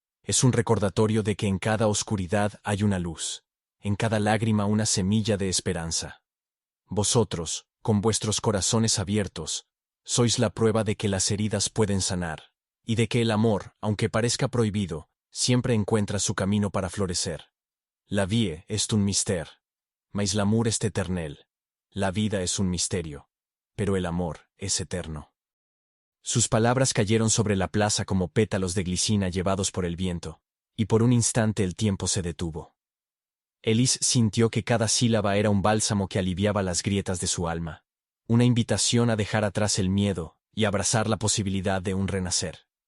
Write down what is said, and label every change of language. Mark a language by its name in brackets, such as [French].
[Spanish] Es un recordatorio de que en cada oscuridad hay una luz, en cada lágrima una semilla de esperanza. Vosotros, con vuestros corazones abiertos, sois la prueba de que las heridas pueden sanar, y de que el amor, aunque parezca prohibido, siempre encuentra su camino para florecer. [French] La vie est un mystère, mais l'amour est éternel. [Spanish] La vida es un misterio, pero el amor es eterno. Sus palabras cayeron sobre la plaza como pétalos de glicina llevados por el viento, y por un instante el tiempo se detuvo. Elise sintió que cada sílaba era un bálsamo que aliviaba las grietas de su alma, una invitación a dejar atrás el miedo y abrazar la posibilidad de un renacer.